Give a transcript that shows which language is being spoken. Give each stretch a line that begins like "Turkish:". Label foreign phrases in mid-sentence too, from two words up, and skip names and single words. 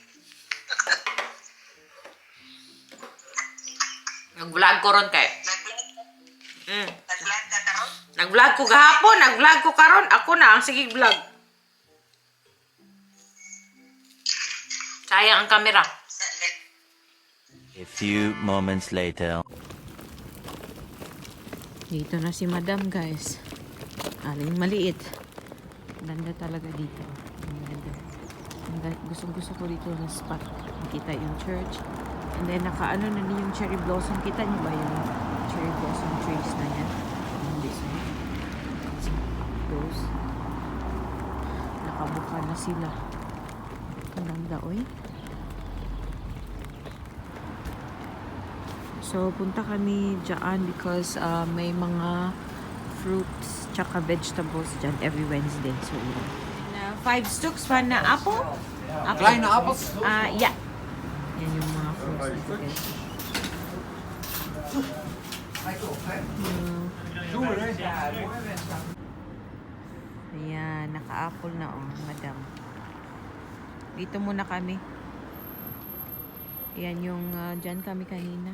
Cebuano: Nag-vlog ko ron kay. Nag-vlog ka? Mm. Nag-vlog ka karon? Nag-vlog ko gahapon, nag-vlog ko karon. Ako na ang sige vlog. Sayang ang kamera.
English: A few moments later.
Filipino: Dito na si Madam, guys. Aling maliit. Ganda talaga dito. Ang ganda. Gusto ko dito sa spot. Makita yung church. And then, nakaano na din yung
English: cherry blossom.
Filipino: Kita niyo ba yung
English: cherry blossom trees
Filipino: na yan? Hindi siya. Those. Nakabuka na sila. Ang ganda, oy. So, punta kami dyan because may mga fruits tsaka vegetables dyan
English: every Wednesday.
Filipino: So, yun. 5 sticks pa na apple?
Dutch: Kleine appels?
English: Yeah.
Filipino: Yan yung mga fruits dito, guys. Ayan, naka-apple na madam. Dito muna kami. Ayan yung dyan kami kanina.